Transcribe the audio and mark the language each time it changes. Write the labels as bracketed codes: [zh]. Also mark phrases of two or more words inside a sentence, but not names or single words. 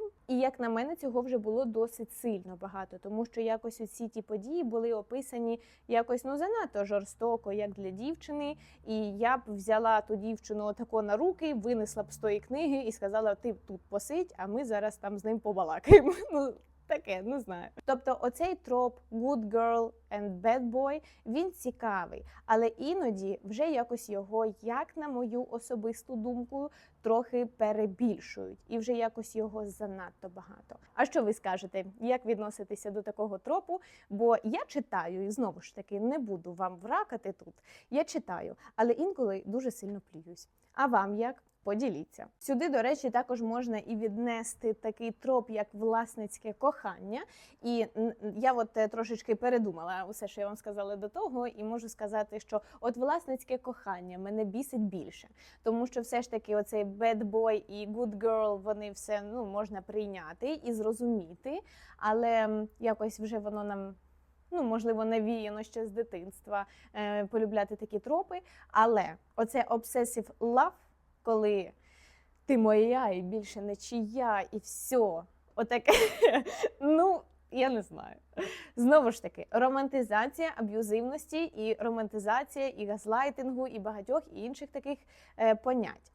[uk] І як на мене, цього вже було досить сильно багато, тому що якось усі ті події були описані якось занадто жорстоко, як для дівчини. І я б взяла ту дівчину отако на руки, винесла б з тої книги і сказала: ти тут посидь, а ми зараз там з ним побалакаємо. Таке, не знаю. Тобто оцей троп [en] good girl and bad boy, [uk] він цікавий, але іноді вже якось його, як на мою особисту думку, трохи перебільшують. І вже якось його занадто багато. А що ви скажете? Як відноситися до такого тропу? Бо я читаю, і знову ж таки, не буду вам вракати тут. Я читаю, але інколи дуже сильно плююсь. А вам як? Поділіться. Сюди, до речі, також можна і віднести такий троп, як власницьке кохання. І я от трошечки передумала усе, що я вам сказала до того, і можу сказати, що от власницьке кохання мене бісить більше. Тому що все ж таки оцей [en] bad boy [uk] і [en] good girl, [uk] вони все можна прийняти і зрозуміти, але якось вже воно нам... можливо, навіяно ще з дитинства полюбляти такі тропи. Але оце [en] obsessive love, [uk] коли ти моя і більше не чия, і все. Отаке, я не знаю. Знову ж таки, романтизація аб'юзивності і романтизація і газлайтингу, і багатьох інших таких понять.